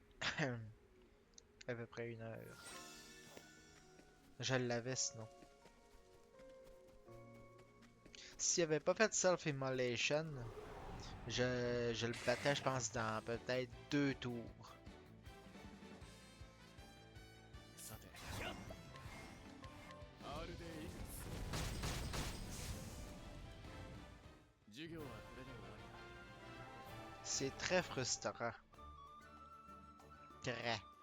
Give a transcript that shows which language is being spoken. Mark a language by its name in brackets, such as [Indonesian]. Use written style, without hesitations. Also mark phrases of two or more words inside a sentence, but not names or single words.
[French] À peu près 1 heure. Je l'avais sinon. S'il avait pas fait Self-Immolation, je le battais, je pense, dans peut-être 2 tours. [Japanese] さて R でいくつ授業はこれで終わりだ [French] C'est très frustrant. Très.